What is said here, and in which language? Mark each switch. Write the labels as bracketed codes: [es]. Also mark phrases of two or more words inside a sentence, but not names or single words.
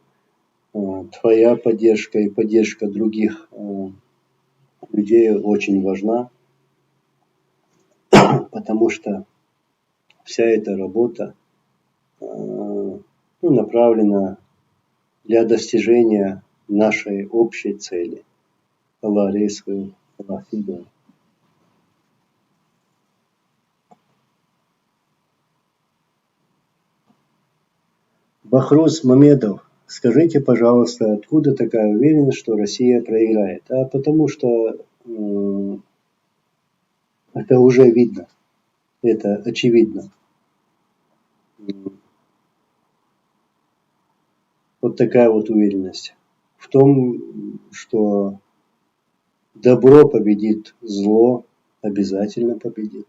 [ru] Твоя поддержка и поддержка других людей очень важна, потому что вся эта работа направлена для достижения нашей общей цели. Аллах рейсвый, Аллах фида. Бахрус Мамедов, скажите, пожалуйста, откуда такая уверенность, что Россия проиграет? А потому что это уже видно, это очевидно. Вот такая вот уверенность в том, что добро победит зло, обязательно победит.